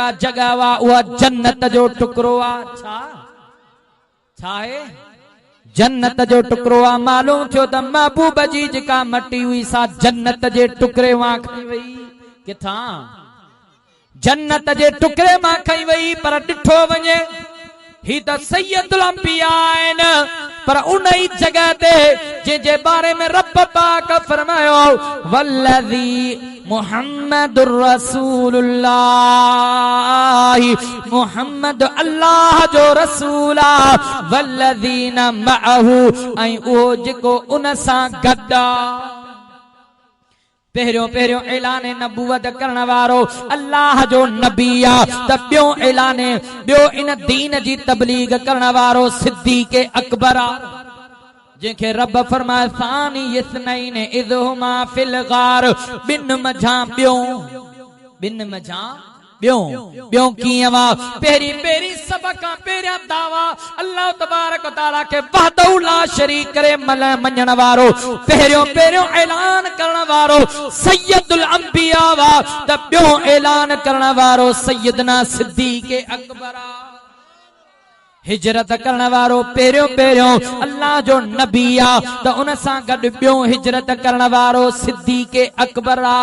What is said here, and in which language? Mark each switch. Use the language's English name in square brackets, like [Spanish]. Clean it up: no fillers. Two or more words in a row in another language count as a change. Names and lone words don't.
[Sindhi] जगह वा उहा जन्नत जो टुकड़ो आहे छा आहे जन्नत जो टुकड़ो आहे मालूम थियो त महबूब जी जेका मट्टी हुई सा जन्नत जे टुकड़े मां खई वई किथां जन्नत जे टुकड़े मां खई वई पर ॾिठो वञे ही त सैयदुल अंबिया आहिनि पर उन ई जगह ते जंहिंजे बारे में रब पाक फरमायो [Arabic] والذي محمد [Sindhi] रसूलुल्लाह मुहम्मद अल्लाह जो रसूल आहे [Arabic] والذين معه [Sindhi] ऐं उहो जेको उन सां गॾु पहिरियों ऐलान नबूवत करण वारो अल्लाह जो नबी आ त ॿियो इन दीन जी तबलीग करण वारो सिद्दीक़ अकबर आ जंहिंखे रब फरमाए [Arabic] ثاني اثنين إذ هما في الغار [Sindhi] बिन मझां ॿियो कीअं वा पहिरीं सभ खां पहिरियां दावा अल्लाह तबारक व तआला खे [Arabic] وحده لا شريك [Sindhi] करे मञण वारो पहिरियों ऐलान करण वारो सैयदुल अंबिया वा त ॿियो ऐलान करण वारो सैयदना सिद्दीक़ अकबर हिजरत करण वारो पहिरियों अल्लाह जो नबी आ त उन सां गॾु ॿियो हिजरत करण वारो सिद्दीक़ अकबर आ